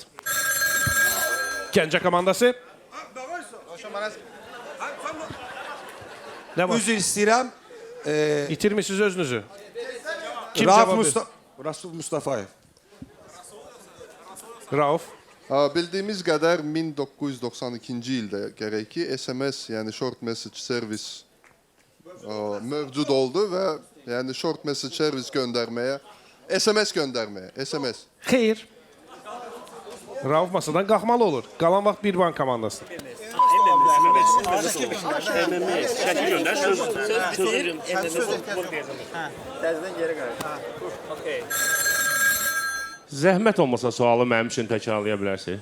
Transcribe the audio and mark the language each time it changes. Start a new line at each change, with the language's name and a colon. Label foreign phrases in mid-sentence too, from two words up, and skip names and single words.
Azerbaijani: Gəncə komandası. Nə var? Üzr istəyirəm. İtirmişsiniz özünüzü. Kim cavab verir? Rasul Mustafayev. Rauf. Bildiyimiz qədər 1992-ci ildə gərək ki, SMS, yəni
English: short message service
Azerbaijani: mövcud oldu və yəni
English: short message service
Azerbaijani: göndərməyə, SMS göndərməyə, SMS. Xeyr. Rauf masadan qalxmalı olur. Qalan vaxt bir bank komandası. Şəkil göndər, söz Zəhmət olmasa sualı mənim üçün təkrarlaya bilərsiniz.